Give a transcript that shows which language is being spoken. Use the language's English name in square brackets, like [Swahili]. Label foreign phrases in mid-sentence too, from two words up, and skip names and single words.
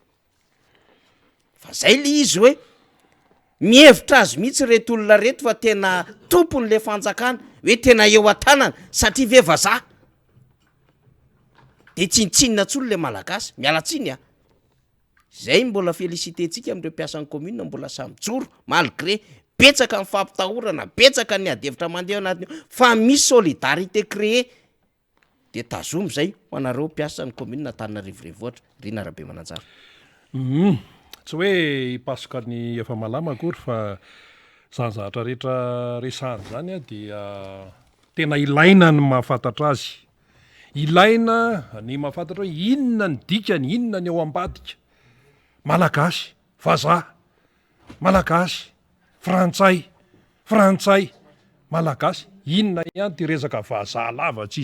[Malagasy] fa zay le izy hoe mihevitra azy mihitsy reto olona reto fa tena tompony le fanjakana hoe tena eo an-tanana satria ve vazaha de tsinitsinina tsolo le malagasy mialatsiny a zay mbola félicité-tsika am'ireo mpiasan'ny commune mbola samijoro malgré betsaka ny fampitahorana betsaka ny adevitra mandeha anatiny fa misy [French] solidarité créé [Malagasy] de tazomy zay ho anareo mpiasan'ny commune Antananarivo renivohitra Rina Rabe Mananjara tsy hoe hipasoka ny efa malama akory fa zany zavatra rehetra resahany zany a dia tena ilaina ny mahafantatra azy ilaina ny mahafantatra hoe inona ny dikany inona ny eo ambadika malagasy vazaha malagasy frantsay malagasy inona ihany ty resaka vazaha lava tsy